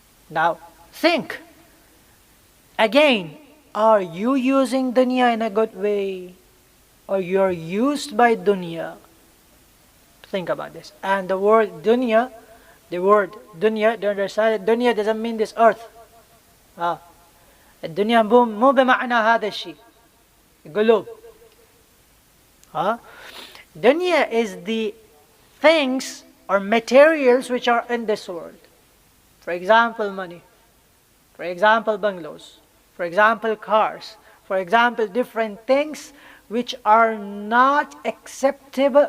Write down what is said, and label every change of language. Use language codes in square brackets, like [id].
[en] Now think again. Are you using dunya in a good way, or you are used by dunya? Think about this. And the word dunya, do you understand? Dunya doesn't mean this earth. [ar] الدنيا مو بمعنى هذا الشيء. قلوب. [en] Dunya is the things or materials which are in this world. For example, money. For example, bungalows. For example, cars. For example, different things which are not acceptable.